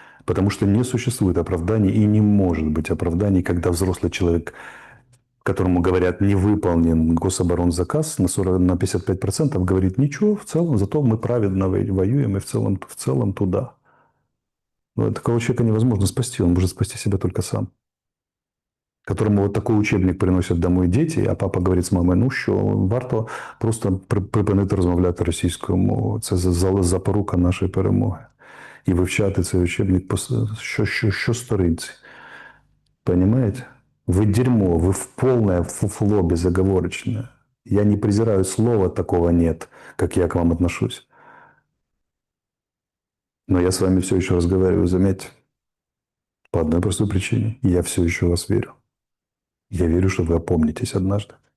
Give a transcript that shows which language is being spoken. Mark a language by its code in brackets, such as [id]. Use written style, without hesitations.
[ru] Потому что не существует оправданий и не может быть оправданий, когда взрослый человек, которому говорят, не выполнен гособоронзаказ на 40, на 55%, говорит, ничего, в целом, зато мы праведно воюем и в целом туда. Но такого человека невозможно спасти, он может спасти себя только сам. Которому вот такой учебник [uk] приносять домой дети, а папа говорить з мамою, ну що, варто просто припинити розмовляти російською мовою. Це запорука нашої перемоги. І вивчати цей учебник що сторінці. [ru] Понимаете? Вы дерьмо, вы в полное фуфло безоговорочное. Я не презираю слова такого нет, как я к вам отношусь. Но я с вами все еще разговариваю, заметьте. По одной простой причине. Я все еще в вас верю. Я верю, что вы опомнитесь однажды.